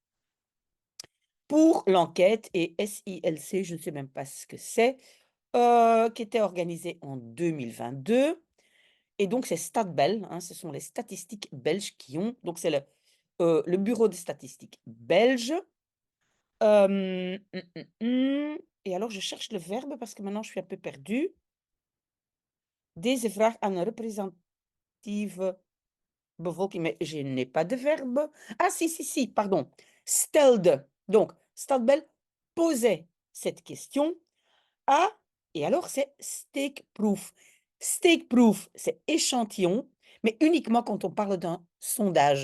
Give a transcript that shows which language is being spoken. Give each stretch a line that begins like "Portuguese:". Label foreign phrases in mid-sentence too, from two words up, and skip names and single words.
French: pour l'enquête et SILC, je ne sais même pas ce que c'est, qui était organisée en 2022 et donc c'est Stadbel, hein, ce sont les statistiques belges qui ont donc c'est le bureau des statistiques belge. Et alors je cherche le verbe parce que maintenant je suis un peu perdue.
Dutch: Deze vraag aan een representatieve bevolking,
French: mais je n'ai pas de verbe. Ah si, si, si, pardon. Stelde. Donc, Stadbel posait cette question à et alors c'est steekproef. Steekproef, c'est échantillon, mais uniquement quand on parle d'un sondage.